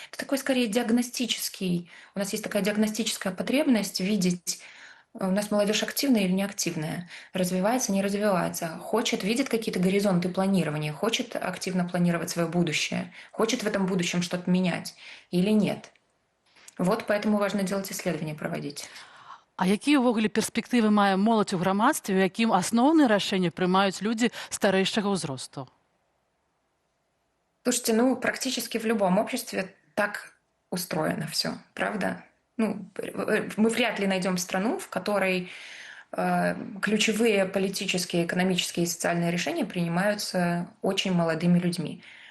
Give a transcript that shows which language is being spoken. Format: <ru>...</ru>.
<ru>Это такой, скорее, диагностический. У нас есть такая диагностическая потребность видеть, у нас молодежь активная или неактивная, развивается, не развивается, хочет, видит какие-то горизонты планирования, хочет активно планировать свое будущее, хочет в этом будущем что-то менять или нет. Вот поэтому важно делать исследования, проводить.</ru> <be>А якія ўвогуле перспектывы мае моладзь у грамадстве, у якім асноўныя рашэнні прымаюць людзі старэйшага ўзросту?</be> <ru>Слушайте, практически в любом обществе так устроено все, правда? Мы вряд ли найдем страну, в которой ключевые политические, экономические и социальные решения принимаются очень молодыми людьми.</ru>